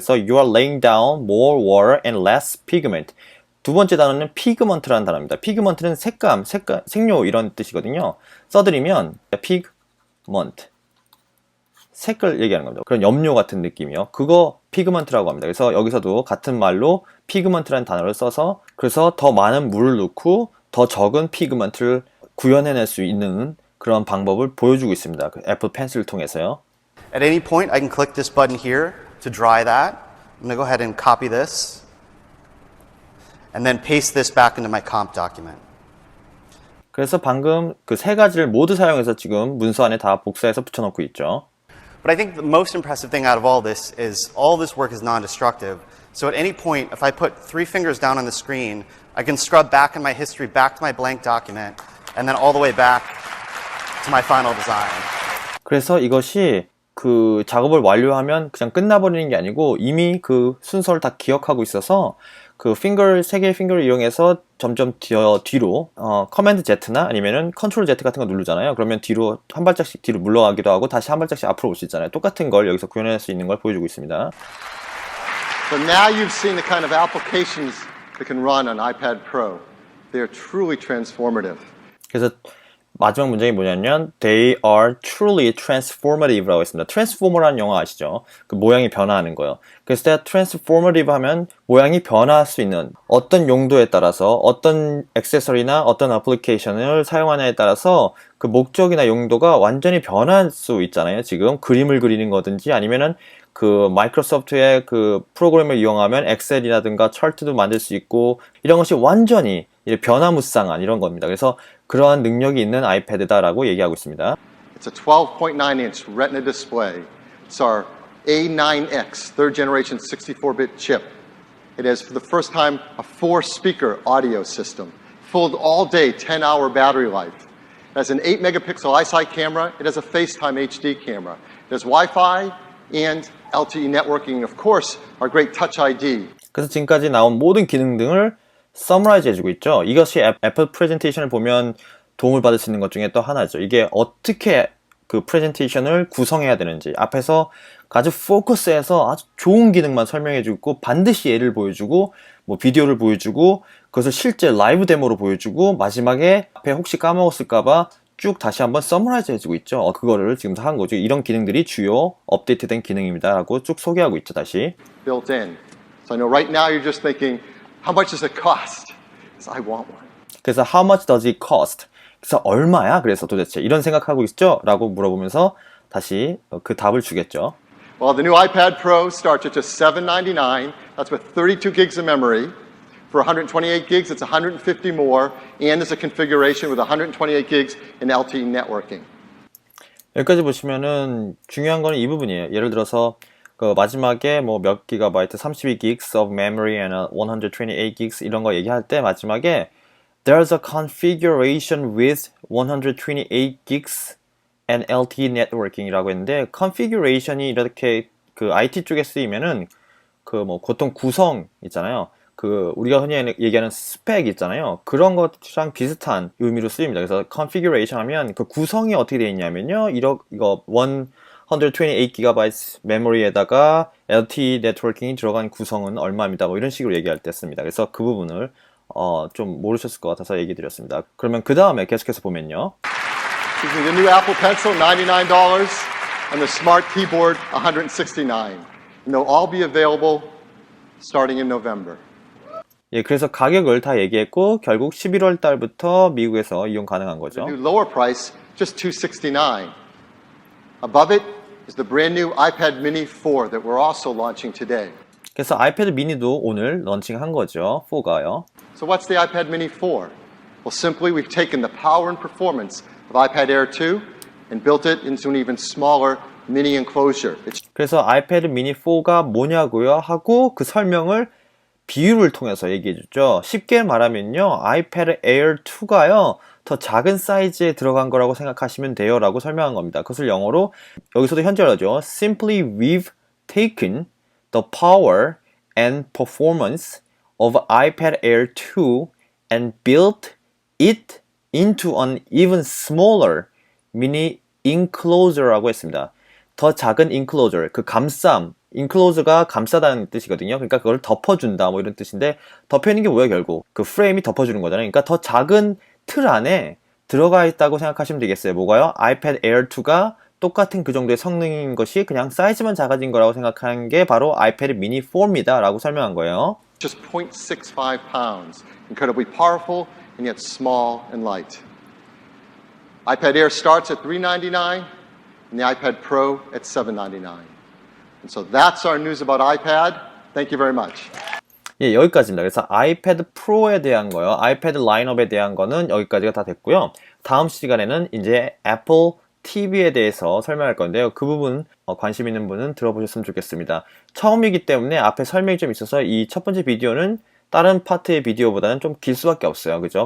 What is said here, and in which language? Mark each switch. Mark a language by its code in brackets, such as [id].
[ko] 그래서 [en] you are laying down more water and less pigment. [ko] 두 번째 단어는 pigment라는 단어입니다. pigment는 색료 이런 뜻이거든요. 써드리면 pigment, 색을 얘기하는 겁니다. 그런 염료 같은 느낌이요. 그거 피그먼트라고 합니다. 그래서 여기서도 같은 말로 피그먼트라는 단어를 써서 그래서 더 많은 물을 넣고 더 적은 피그먼트를 구현해낼 수 있는 그런 방법을 보여주고 있습니다. 그 애플 펜슬을 통해서요. [en] At any point, I can click this button here to dry that. I'm going to go ahead and copy this and then paste this back into my comp document. [ko] 그래서 방금 그 세 가지를 모두 사용해서 지금 문서 안에 다 복사해서 붙여넣고 있죠. [en] But I think the most impressive thing out of all this is all this work is non-destructive. So at any point, if I put 3 fingers down on the screen, I can scrub back in my history, back to my blank document, and then all the way back to my final design. [ko] 그래서 이것이 그 작업을 완료하면 그냥 끝나버리는 게 아니고 이미 그 순서를 다 기억하고 있어서 그 세 개의 핑거를 이용해서 점점 뒤로 커맨드 Z나 아니면은 컨트롤 Z 같은 거 누르잖아요. 그러면 뒤로 한 발짝씩 뒤로 물러가기도 하고 다시 한 발짝씩 앞으로 올 수 있잖아요. 똑같은 걸 여기서 구현할 수 있는 걸 보여주고 있습니다. [en] So now you've seen the kind of applications that can run on iPad Pro. They are truly transformative. [ko] 그래서 마지막 문장이 뭐냐면 [en] They are truly transformative [ko] 라고 했습니다. Transformer라는 영화 아시죠? 그 모양이 변화하는 거예요. 그래서 transformative 하면 모양이 변화할 수 있는 어떤 용도에 따라서 어떤 액세서리나 어떤 어플리케이션을 사용하냐에 따라서 그 목적이나 용도가 완전히 변할 수 있잖아요. 지금 그림을 그리는 거든지 아니면은 그 마이크로소프트의 그 프로그램을 이용하면 엑셀이라든가 차트도 만들 수 있고 이런 것이 완전히 변화무쌍한 이런 겁니다. 그래서 그러한 능력이 있는 아이패드다라고 얘기하고 있습니다. [en] It's a 12.9-inch Retina display. It's our A9X, third generation 64-bit chip. It has, for the first time, a 4-speaker audio system. Full all-day, 10-hour battery life. It has an 8-megapixel iSight camera. It has a FaceTime HD camera. It has Wi-Fi and LTE networking. Of course, our great Touch ID. [ko] 그래서 지금까지 나온 모든 기능 등을 서머라이즈 해주고 있죠. 이것이 애플 프레젠테이션을 보면 도움을 받을 수 있는 것 중에 또 하나죠. 이게 어떻게 그 프레젠테이션을 구성해야 되는지 앞에서 아주 포커스해서 아주 좋은 기능만 설명해주고 반드시 예를 보여주고 뭐 비디오를 보여주고 그것을 실제 라이브 데모로 보여주고 마지막에 앞에 혹시 까먹었을까봐 쭉 다시 한번 서머라이즈 해주고 있죠. 그거를 지금 한 거죠. 이런 기능들이 주요 업데이트된 기능입니다 라고 쭉 소개하고 있죠. 다시 [en] Built in. So I know right now you're just thinking, how much does it cost? Because I want one. [ko] 그래서 [en] how much does it cost? [ko] 그래서 얼마야? 그래서 도대체 이런 생각하고 있죠? 라고 물어보면서 다시 그 답을 주겠죠. [en] Well, the new iPad Pro starts at just $799. That's with 32 gigs of memory. For 128 gigs, it's 150 more, and there's a configuration with 128 gigs in LTE networking. [ko] 여기까지 보시면은 중요한 거는 이 부분이에요. 예를 들어서 그 마지막에 뭐 몇 기가바이트, [en] 32 gigs of memory and 128 gigs [ko] 이런 거 얘기할 때 마지막에 [en] There's a configuration with 128 gigs and LTE networking [ko] 이라고 했는데 configuration이 이렇게 그 IT 쪽에 쓰이면은 그 뭐 보통 구성 있잖아요. 그 우리가 흔히 얘기하는 스펙 있잖아요. 그런 것이랑 비슷한 의미로 쓰입니다. 그래서 configuration 하면 그 구성이 어떻게 되어 있냐면요. 이거 128GB 메모리에다가 LTE 네트워킹이 들어간 구성은 얼마입니다. 뭐 이런 식으로 얘기할 때 씁니다. 그래서 그 부분을 좀 모르셨을 것 같아서 얘기 드렸습니다. 그러면 그 다음에 계속해서 보면요. [en] The new Apple Pencil, $99, and the Smart Keyboard, $169. And they'll all be available starting in November. [ko] 예, 그래서 가격을 다 얘기했고 결국 11월 달부터 미국에서 이용 가능한 거죠. [en] The new lower price, just $269. Above it is the brand new iPad mini 4 that we're also launching today. [ko] 그래서 아이패드 미니도 오늘 런칭한 거죠. 4가요. [en] So what's the iPad mini 4? Well, simply we've taken the power and performance of iPad Air 2 and built it into an even smaller mini enclosure. [ko] 그래서 아이패드 미니 4가 뭐냐고요? 하고 그 설명을 비유를 통해서 얘기해 줬죠. 쉽게 말하면요. 아이패드 에어 2가요. 더 작은 사이즈에 들어간 거라고 생각하시면 돼요. 라고 설명한 겁니다. 그것을 영어로 여기서도 현재어죠. [en] Simply we've taken the power and performance of iPad Air 2 and built it into an even smaller mini enclosure [ko] 라고 했습니다. 더 작은 enclosure, 그 감쌈, enclose가 감싸다는 뜻이거든요. 그러니까 그걸 덮어준다 뭐 이런 뜻인데 덮여있는 게 뭐예요 결국? 그 프레임이 덮어주는 거잖아요. 그러니까 더 작은 틀 안에 들어가 있다고 생각하시면 되겠어요. 뭐가요? iPad Air 2가 똑같은 그 정도의 성능인 것이 그냥 사이즈만 작아진 거라고 생각하는 게 바로 아이패드 미니 4입니다. 라고 설명한 거예요. [en] Just 0.65 pounds. Incredibly powerful and yet small and light. iPad Air starts at $399 and the iPad Pro at $799. And so that's our news about iPad. Thank you very much. [ko] 예, 여기까지입니다. 그래서 아이패드 프로에 대한 거요. 아이패드 라인업에 대한 거는 여기까지가 다 됐고요. 다음 시간에는 이제 애플 TV에 대해서 설명할 건데요. 그 부분 관심 있는 분은 들어보셨으면 좋겠습니다. 처음이기 때문에 앞에 설명이 좀 있어서 이 첫 번째 비디오는 다른 파트의 비디오보다는 좀 길 수밖에 없어요. 그죠?